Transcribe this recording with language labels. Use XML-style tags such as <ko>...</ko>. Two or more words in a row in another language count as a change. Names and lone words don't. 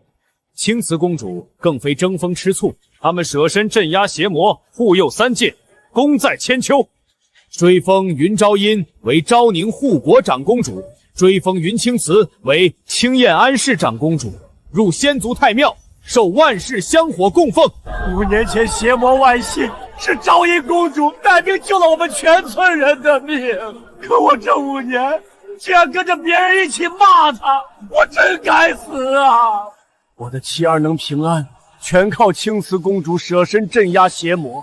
<zh>青瓷公主更非爭風吃醋，他們捨身鎮壓邪魔，護佑三界，功在千秋。追封雲昭音為昭寧護國長公主，追封雲青瓷為清燕安氏長公主，入仙族太廟，受萬世香火供奉。 5年前邪魔外泄，是昭音公主带兵救了我们全村人的命，可我这5年竟然跟着別人一起罵她，我真該死啊！我的妻兒能平安，全靠青瓷公主捨身鎮壓邪魔。</zh>